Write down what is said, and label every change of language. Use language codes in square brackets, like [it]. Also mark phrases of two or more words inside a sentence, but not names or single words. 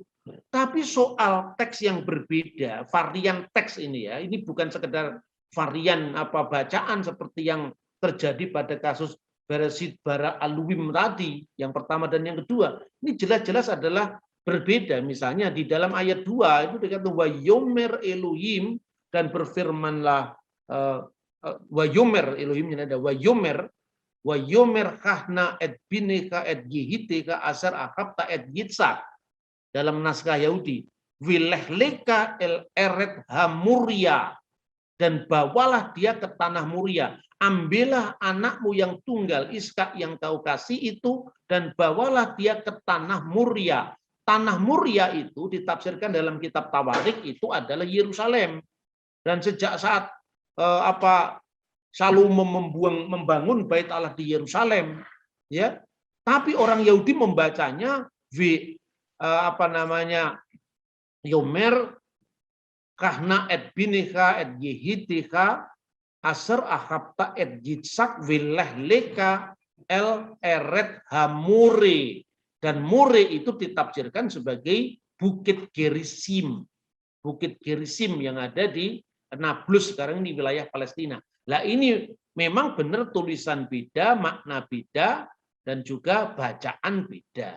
[id] Tapi soal teks yang berbeda, varian teks ini ya, ini bukan sekedar varian bacaan seperti yang terjadi pada kasus [he] בראשית ברא אלהים [id] tadi, yang pertama dan yang kedua. Ini jelas-jelas adalah berbeda. Misalnya di dalam ayat 2 itu dikatakan [he] ויאמר אלהים, [id] dan berfirmanlah [he] ויאמר אלהים [id] ada [he] ויאמר קח נא את בנך את יחידך אשר אהבת את יצחק. [id] Dalam naskah Yahudi, [he] ולך לך אל ארץ המריה, [id] dan bawalah dia ke tanah Muria. Ambillah anakmu yang tunggal Iskak yang kau kasih itu, dan bawalah dia ke tanah Muria. Tanah Muria itu ditafsirkan dalam kitab Tawarik itu adalah Yerusalem. Dan sejak saat Salomo membangun bait Allah di Yerusalem, ya, tapi orang Yahudi membacanya [he] ויאמר קח נא את בנך את יחידך אשר אהבת את יצחק ולך לך אל ארץ המריה, [id] dan Mure itu ditafsirkan sebagai Bukit Gerisim, Bukit Gerisim yang ada di Nablus sekarang di wilayah Palestina. Nah ini memang benar tulisan beda, makna beda, dan juga bacaan beda.